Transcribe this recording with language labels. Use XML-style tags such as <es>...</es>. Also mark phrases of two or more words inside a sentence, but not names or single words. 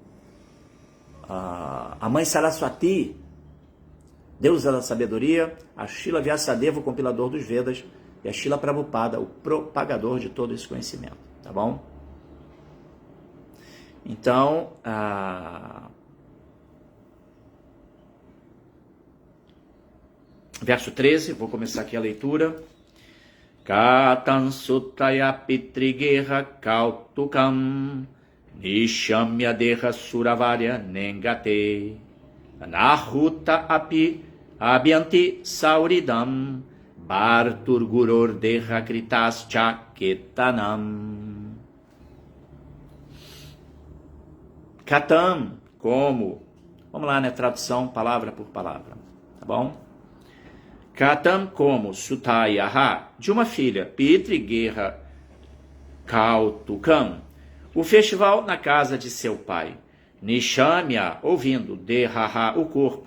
<pt>A mãe Saraswati, deusa da sabedoria, a Srila Vyasadeva, o compilador dos Vedas, e a Srila Prabhupada, o propagador de todo esse conhecimento, tá bom? Então, verso 13, vou começar aqui a leitura.</pt> <sa>Katan sutaya pitrigeha kautukam nishamya deha suravarya nengate anahuta api abyanti sauridam Bhartur Gurur Deha Kritas Chaketanam.</sa> <pt>Katam, como? Vamos lá, né? Tradução palavra por palavra, tá bom? Katam, como? Sutayaha, de uma filha.</pt> <sa>Pitri Geha Kautukam,</sa> <pt>o festival na casa de seu pai. Nishamya, ouvindo. Dehaha, o corpo.</pt>